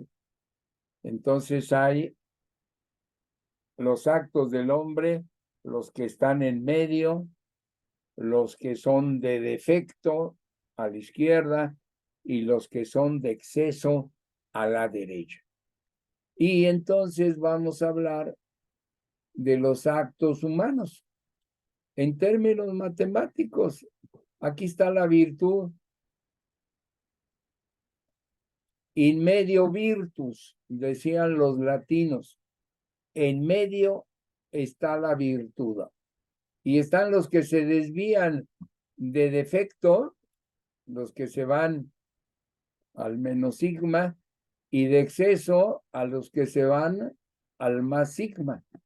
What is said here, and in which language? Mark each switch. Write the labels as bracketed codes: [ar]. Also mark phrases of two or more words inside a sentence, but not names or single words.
[es] Entonces hay los actos del hombre, los que están en medio, los que son de defecto a la izquierda y los que son de exceso a la derecha. Y entonces vamos a hablar de los actos humanos. En términos matemáticos, aquí está la virtud. [la] In medio virtus, [es] decían los latinos. En medio está la virtud. Y están los que se desvían de defecto, los que se van al menos sigma, y de exceso a los que se van al más sigma.